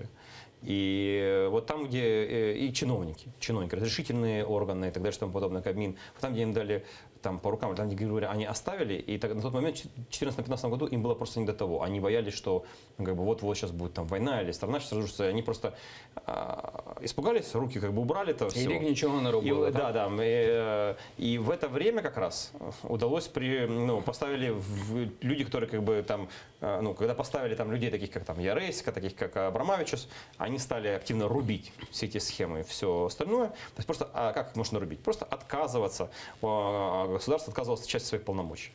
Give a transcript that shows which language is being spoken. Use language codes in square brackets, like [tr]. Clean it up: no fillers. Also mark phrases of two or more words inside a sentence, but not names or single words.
[ru] И вот там, где и чиновники, разрешительные органы и так далее, что тому подобное, Кабмин, там, где им дали там, по рукам, там, где, говоря, они оставили, и так, на тот момент, в 2014-2015 году, им было просто не до того. Они боялись, что, ну, как бы, вот сейчас будет там война или страна сейчас разрушится. Они просто испугались, руки как бы убрали это все. И [uk] рік нічого не робили. [ru] Да. И в это время как раз удалось, поставили люди, которые, как бы, там, ну, когда поставили там людей, таких как там Яреська, таких как Абрамовичус, они стали активно рубить все эти схемы и все остальное. То есть просто, как их можно рубить? Просто отказываться, государство отказывалось от части своих полномочий.